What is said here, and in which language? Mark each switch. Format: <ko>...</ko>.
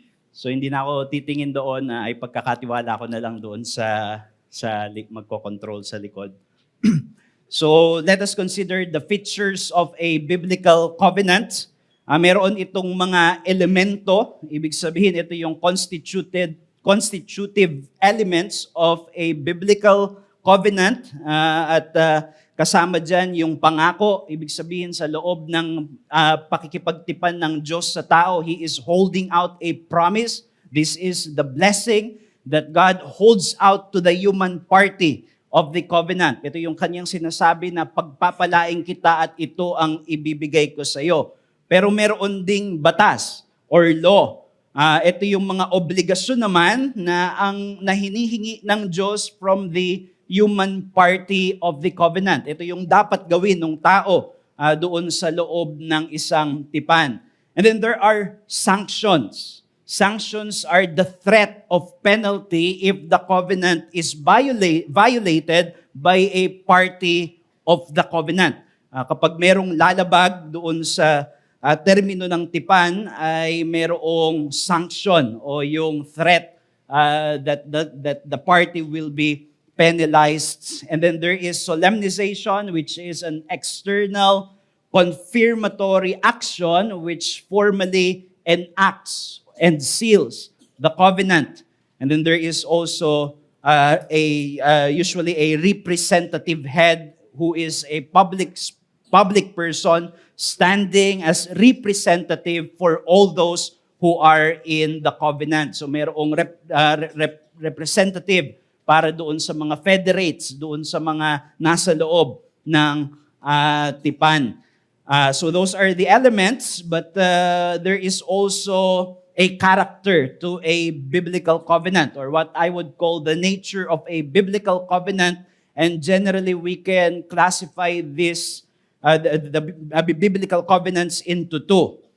<tl>So hindi na ako titingin doon, ay pagkakatiwala ko na lang doon sa magko-control sa likod.</tl> <en>So let us consider the features of a biblical covenant.</en> <tl>Meron itong mga elemento, ibig sabihin ito yung</tl> <en>constitutive elements of a biblical covenant,</en> <tl>at kasama dyan yung pangako, ibig sabihin sa loob ng pakikipagtipan ng Diyos sa tao,</tl> <en>He is holding out a promise. This is the blessing that God holds out to the human party of the covenant.</en> <tl>Ito yung kanyang sinasabi na pagpapalain kita at ito ang ibibigay ko sa iyo. Pero meron ding batas or law. Ito yung mga obligasyon naman na hinihingi ng Diyos</tl> <en>from the human party of the covenant.</en> <tl>Ito yung dapat gawin ng tao doon sa loob ng isang tipan.</tl> <en>And then there are sanctions. Sanctions are the threat of penalty if the covenant is violated by a party of the covenant.</en> <tl>Kapag merong lalabag doon sa termino ng tipan, ay merong sanction o yung</tl> <en>threat that the party will be penalized. And then there is solemnization, which is an external confirmatory action which formally enacts and seals the covenant. And then there is also usually a representative head who is a public person standing as representative for all those who are in the covenant.</en> <tl>So mayroong representative para doon sa mga federates, doon sa mga nasa loob ng tipan.</tl> <en>So those are the elements, but there is also a character to a biblical covenant, or what I would call the nature of a biblical covenant. And generally, we can classify this the biblical covenants into two.</en>